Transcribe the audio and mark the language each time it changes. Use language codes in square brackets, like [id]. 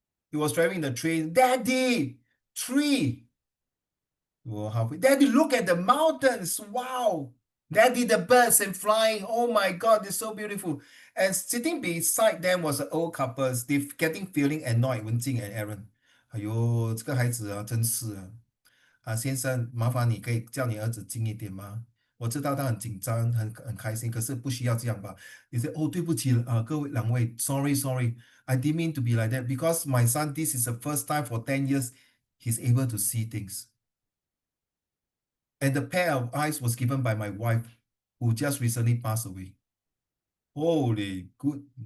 [en] He was driving the train. Daddy, tree. Oh, halfway. Daddy, look at the mountains. Wow. Daddy, the birds and flying. Oh my God, they're so beautiful. And sitting beside them was an old couple. They feeling annoyed, Wenjing and Aaron. [zh] 哎呦，这个孩子啊，真是啊，先生，麻烦你可以叫你儿子近一点吗？我知道他很紧张，很开心，可是不需要这样吧？你说哦，对不起各位两位， [en] sorry, I didn't mean to be like that because my son, this is the first time for 10 years he's able to see things. And the pair of eyes was given by my wife, who just recently passed away. Holy good.